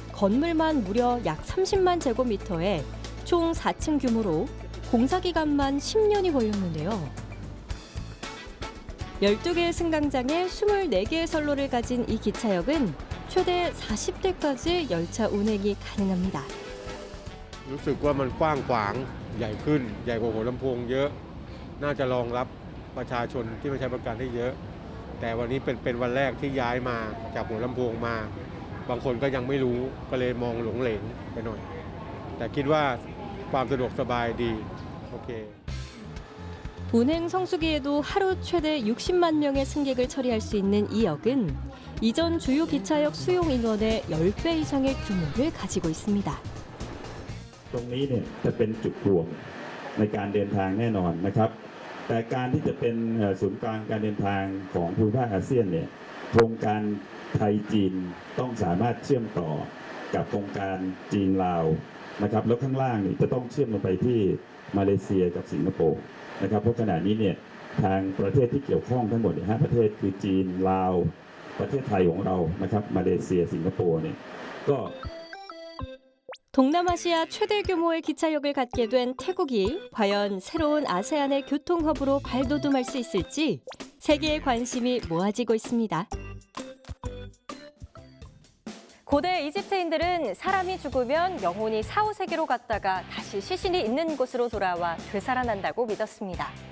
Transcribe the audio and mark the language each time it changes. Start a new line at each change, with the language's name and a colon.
Korean: 건물만 무려 약 30만 제곱미터에 총 4층 규모로 공사 기간만 10년이 걸렸는데요. 12개의 승강장에 24개의 선로를 가진 이 기차역은 최대 40대까지 열차 운행이 가능합니다.
Thai: รู้สึกว่ามันกว้างขวางใหญ่ขึ้นใหญ่กว่าหัวลำโพงเยอะน่าจะรองรับประชาชนที่มาใช้บริการได้เยอะแต่วันนี้เป็นวันแรกที่ย้ายมาจากหัวลำโพงมาบางคนก็ยังไม่รู้ก็เลยมองหลงเหลงไปหน่อยแต่คิดว่าความสะดวกสบายดีโอเค
Korean: 운행 성수기에도 하루 최대 60만 명의 승객을 처리할 수 있는 이 역은 이전 주요 기차역 수용 인원의 10배 이상의 규모를 가지고 있습니다.
Thai: ตรงนี้เนี่ยจะเป็นจุดรวมในการเดินทางแน่นอนนะครับแต่การที่จะเป็นศูนย์กลางการเดินทางของภูมิภาคอาเซียนเนี่ยโครงการไทยจีนต้องสามารถเชื่อมต่อกับโครงการจีนลาวนะครับแล้วข้างล่างนี่จะต้องเชื่อมลงไปที่มาเลเซียกับสิงคโปร์นะครับเพราะขณะนี้เนี่ยทางประเทศที่เกี่ยวข้องทั้งหมดเนี่ย5ประเทศคือจีนลาวประเทศไทยของเรานะครับมาเลเซียสิงคโปร์เนี่ยก็
Korean: 동남아시아 최대 규모의 기차역을 갖게 된 태국이 과연 새로운 아세안의 교통허브로 발돋움할 수 있을지 세계의 관심이 모아지고 있습니다. 고대 이집트인들은 사람이 죽으면 영혼이 사후세계로 갔다가 다시 시신이 있는 곳으로 돌아와 되살아난다고 믿었습니다.